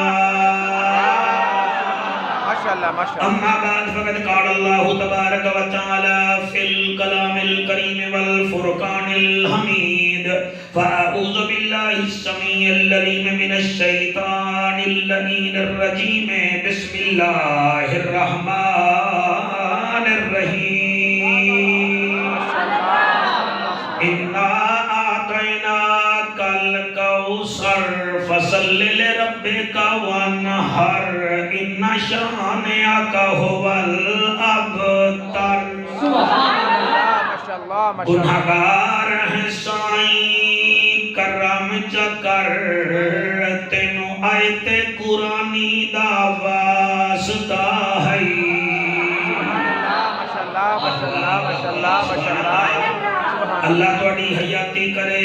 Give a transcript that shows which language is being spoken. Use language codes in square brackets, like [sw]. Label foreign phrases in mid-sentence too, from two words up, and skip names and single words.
[ar] أما بعد فقد قال الله تبارك وتعالى في الكلام الكريم والفرقان الحميد، فأعوذ بالله السميع العليم من الشيطان اللعين الرجيم، بسم الله الرحمن الرحيم۔ إنا أعطيناك الكوثر فصل لربك وانحر، إن شانئك هو الأبتر۔ [pa] گنہگار ہے سائیں کرم چکر، تینو آیت قرآنی دا واسطہ ہے۔ اللہ تواڈی حیاتی کرے۔